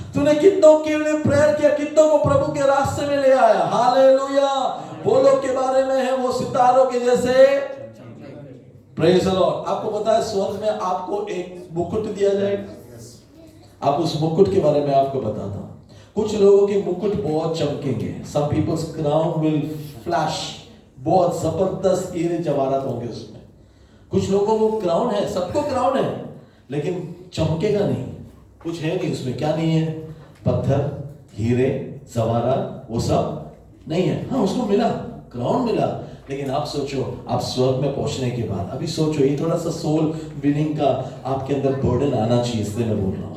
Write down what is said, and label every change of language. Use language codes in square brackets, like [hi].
[hi] तूने कितनों के लिए प्रेयर किया? कितनों को प्रभु के रास्ते में ले आया? हालेलुया। वो लोग के बारे में है वो सितारों के जैसे। [en] Praise the Lord. [hi] आपको पता है स्वर्ग में आपको एक मुकुट दिया जाएगा। आप उस मुकुट के बारे में आपको बताता हूं। कुछ लोगों के मुकुट बहुत चमकेंगे। [en] Some people's crown will flash। [hi] बहुत जबरदस्त हीरे जवाहरात होंगे उसमें। कुछ लोगों को क्राउन है, सबको क्राउन है, लेकिन चमकेगा नहीं। कुछ है नहीं उसमें। क्या नहीं है? पत्थर, हीरे, जवाहरात, वो सब नहीं है। हाँ, उसको मिला, क्राउन मिला, लेकिन आप सोचो, आप स्वर्ग में पहुंचने के बाद, अभी सोचो, ये थोड़ा सा सोल विनिंग का आपके अंदर बर्डन आना चाहिए, इसलिए मैं बोल रहा हूँ।